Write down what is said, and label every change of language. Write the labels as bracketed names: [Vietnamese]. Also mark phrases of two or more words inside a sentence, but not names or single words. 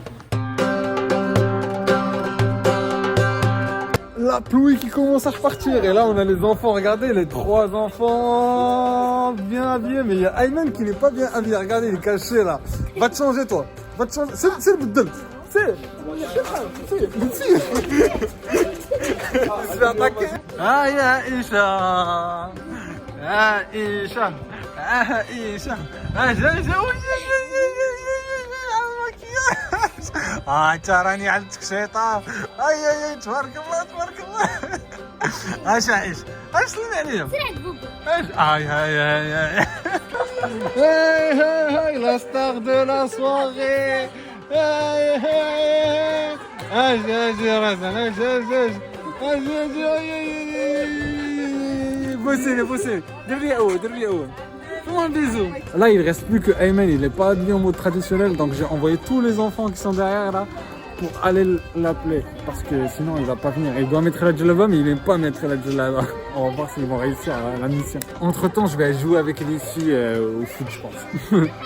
[French] La pluie qui commence à repartir et là on a les enfants, regardez les trois enfants bien habillés, mais il y a Ayman qui n'est pas bien habillé, regardez il est caché là. Va te changer toi, va te changer, c'est le bout c'est il se fait attaquer. [Arabic] Ah ya Isha, ah Isha, ah Isha, ah تراني عندك شيطان. اي تبارك الله تبارك الله. ايش سلمي عليهم. سرعة بوبا. [French] Hé la star de la soirée. [Arabic] اجي راسنا بوسي دير لي اول. [French] Fais-moi un bisou. Là, il reste plus que Ayman, il n'est pas habillé en mode traditionnel, donc j'ai envoyé tous les enfants qui sont derrière là pour aller l'appeler, parce que sinon il va pas venir. Il doit mettre la djellaba, mais il n'aime pas mettre la djellaba. On va voir s'ils vont réussir la mission. Entre temps, je vais jouer avec les filles au foot, je pense.